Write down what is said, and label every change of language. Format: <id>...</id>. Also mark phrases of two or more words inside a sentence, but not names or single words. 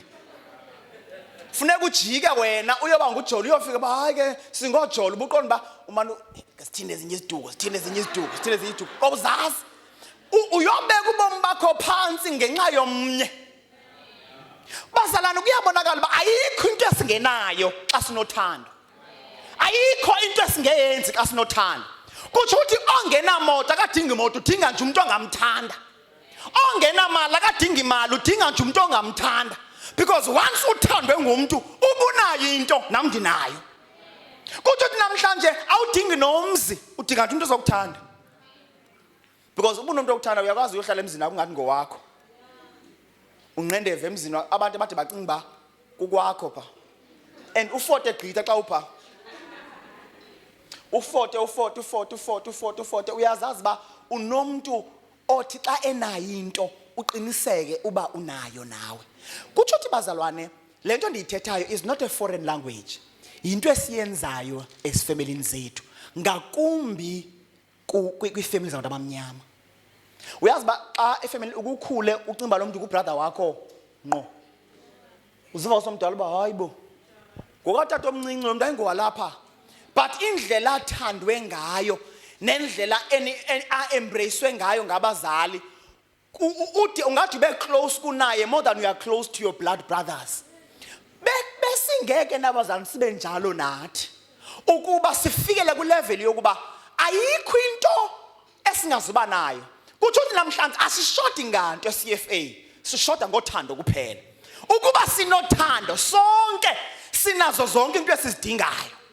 <xh>Funeka ujike wena uyoba ngujoli uyofika ba hayi ke singojoli ubuqondi ba umani sithinde ezinye iziduko awuzazi uyobeka ubomi bakho phansi ngenxa yomnye. Bazalwane kuyabonakala ba ayikho into esingenayo xa sinothando. Ayikho into esingeyenzi xa sinothando. Kuthi uthi ongenamoto akadingi imoto udinga nje umuntu ongamthanda. Ongenamali akadingi imali udinga nje umuntu ongamthanda.</xh> <en>Because once</en> <xh>uthandwe ngumuntu ubunayo into nami ndinayo. Kuthi uthi namhlanje awudingi nomzi udinga nje umuntu ozokuthanda. Because umuntu okuthanda uyakwazi uyohlala emzini wakho ngathi ngowakho. Unqendeve emzini abantu abathi bacinga ba kukwakho pha. And ufote gqitha xa upha. Ufote uyazazi ba unomuntu othi xa enayo into uqiniseke uba unayo nawe. Kuthi uthi bazalwane lento ndiyithethayo</xh> <en>is not a foreign language.</en> <xh>Into esiyenzayo esifamilini zethu ngakumbi kwi-family zabantu abamnyama. Uyazi ba xa efamily ukukhule ucimba lo muntu kubrother wakho ngqo. Uziva usomdala uba hayibo. Ngokatata omncinci lo muntu ayingowalapha. But indlela athandwe ngayo nendlela embracewe ngayo ngabazali uthi ungathi</xh> <en>be close</en> <xh>kunaye</xh> <en>more than you are close to your blood brothers.</en> <xh>Besingeke nabazali sibe njalo nathi. Ukuba sifikele ku level yokuba ayikho into esingazuba nayo. Kuthi uthi namhlanje asishoti nganto eCFA, sishoda ngothando kuphela. Ukuba sinothando sonke sinazo zonke into esizidingayo.</xh>